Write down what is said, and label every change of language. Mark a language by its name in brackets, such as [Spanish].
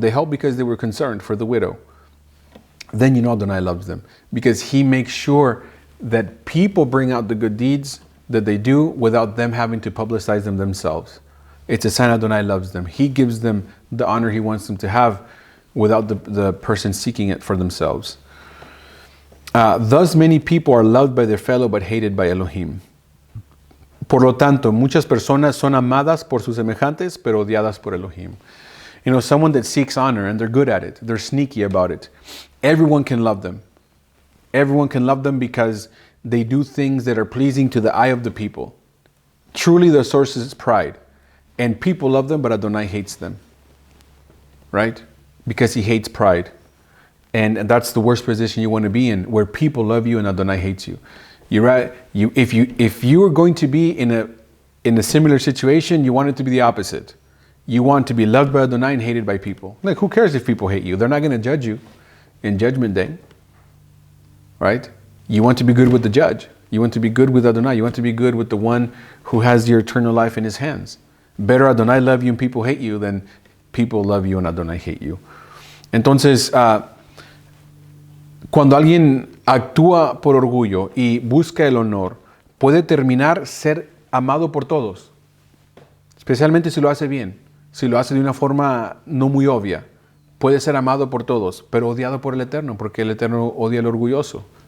[English] They helped because they were concerned for the widow. Then you know Adonai loves them, because he makes sure that people bring out the good deeds that they do without them having to publicize them themselves. It's a sign Adonai loves them. He gives them the honor he wants them to have without the person seeking it for themselves. Thus many people are loved by their fellow but hated by Elohim. [Spanish] Por lo tanto, muchas personas son amadas por sus semejantes, pero odiadas por Elohim. [English] Someone that seeks honor and they're good at it, they're sneaky about it. Everyone can love them. Everyone can love them because they do things that are pleasing to the eye of the people. Truly, the source is pride. And people love them, but Adonai hates them. Right? Because he hates pride. And that's the worst position you want to be in, where people love you and Adonai hates you. You're right. If you are going to be in a similar situation, you want it to be the opposite. You want to be loved by Adonai and hated by people. Like, who cares if people hate you? They're not going to judge you in Judgment Day. Right? You want to be good with the judge. You want to be good with Adonai. You want to be good with the one who has your eternal life in his hands. Better Adonai love you and people hate you than people love you and Adonai hate you. [Spanish] Entonces, Cuando alguien actúa por orgullo y busca el honor, puede terminar ser amado por todos, especialmente si lo hace bien, si lo hace de una forma no muy obvia. Puede ser amado por todos, pero odiado por el Eterno, porque el Eterno odia al orgulloso.